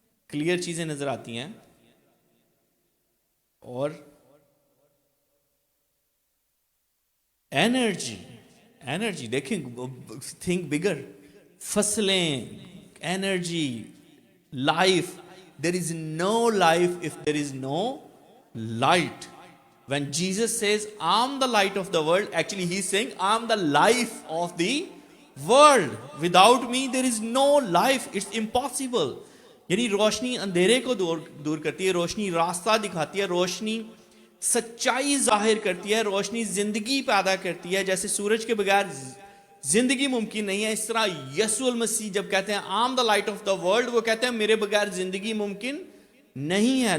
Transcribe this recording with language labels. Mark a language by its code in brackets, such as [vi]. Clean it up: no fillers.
[ur] Clear چیزیں نظر آتی ہیں، اور انرجی دیکھیں، تھنک بگر، فصلیں، energy, life. [en] There is no life if there is no light. When Jesus says, I'm the light of the world, actually he's saying, I'm the life of the world. Without me, there is no life. It's impossible. [ur] یعنی روشنی اندھیرے کو دور کرتی ہے، روشنی راستہ دکھاتی ہے، روشنی سچائی ظاہر کرتی ہے، روشنی زندگی پیدا کرتی ہے. جیسے سورج کے بغیر زندگی ممکن نہیں ہے، اس طرح یسوع المسیح جب کہتے ہیں [en] I'm the light of the world، [ur] وہ کہتے ہیں میرے بغیر زندگی ممکن نہیں ہے.